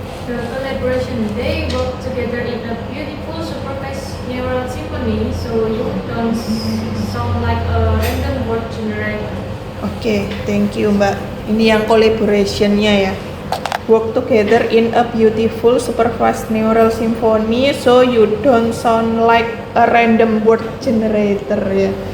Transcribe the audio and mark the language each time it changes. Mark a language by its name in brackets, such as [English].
[English] The collaboration, they work together in a beautiful supervised neural symphony, so you don't sound like a random word generator. Oke, thank you Mbak. [Indonesian] Ini yang collaboration-nya ya. [English] Work together in a beautiful supervised neural symphony, so you don't sound like a random word generator ya.